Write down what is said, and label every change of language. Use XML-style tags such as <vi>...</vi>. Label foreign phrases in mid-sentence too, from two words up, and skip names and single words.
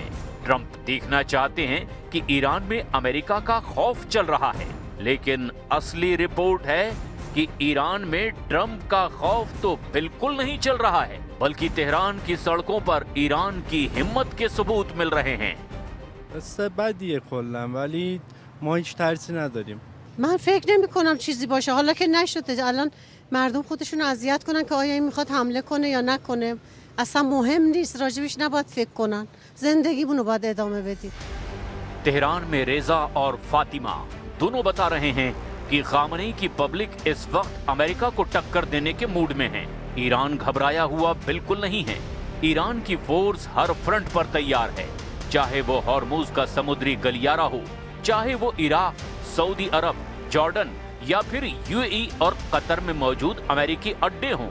<hi>ट्रंप देखना चाहते हैं कि ईरान में अमेरिका का खौफ चल रहा है, लेकिन असली रिपोर्ट है कि ईरान में ट्रंप का खौफ तो बिल्कुल नहीं चल रहा है, बल्कि तेहरान की सड़कों पर ईरान की हिम्मत के सबूत मिल रहे हैं।</hi> <fa>بدیه کلا ولی ما هیچ ترسی نداریم. من فکر نمی کنم چیزی باشه، حالا که نشده الان مردم خودشون اذیت کنن که آیا این میخواد حمله کنه یا نکنه، اصلا مهم نیست، راجبش نباید فکر کنن، زندگیمونو باید ادامه بدیم.</fa> <hi>तेहरान में रेजा और फातिमा दोनों बता रहे हैं कि खामनेई की पब्लिक इस वक्त अमेरिका को टक्कर देने के मूड में है। ईरान घबराया हुआ बिल्कुल नहीं है। ईरान की फोर्स हर फ्रंट पर तैयार है, चाहे वो हॉर्मुज का समुद्री गलियारा हो, चाहे वो इराक, सऊदी अरब, जॉर्डन या फिर यूएई और कतर में मौजूद अमेरिकी अड्डे हों।</hi>